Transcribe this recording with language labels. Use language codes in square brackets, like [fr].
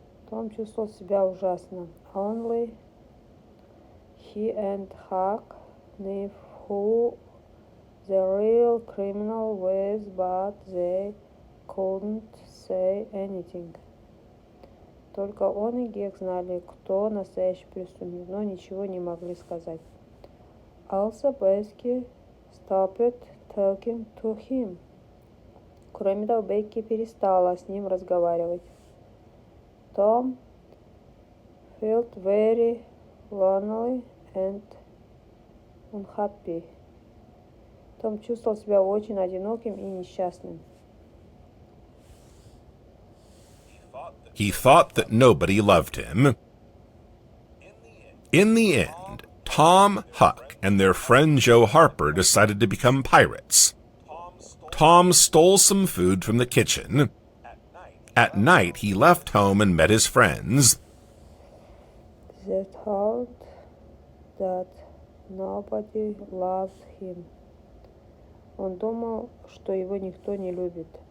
[ru] Том чувствовал себя ужасно. [en] Only he and Huck knew who the real criminal was, but they couldn't say anything. [ru] Только он и Гек знали, кто настоящий преступник, но ничего не могли сказать. [en] Also, Becky stopped talking to him. [ru] Кроме того, Бекки перестала с ним разговаривать. [en] Tom felt very lonely and unhappy. [ru] Том чувствовал себя очень одиноким и несчастным. [en] He thought that nobody loved him. In the end, Tom, Huck, and their friend Joe Harper decided to become pirates. Tom stole some food from the kitchen. At night, he left home and met his friends. They thought that nobody loved him. [ru] Он думал, что его никто не любит.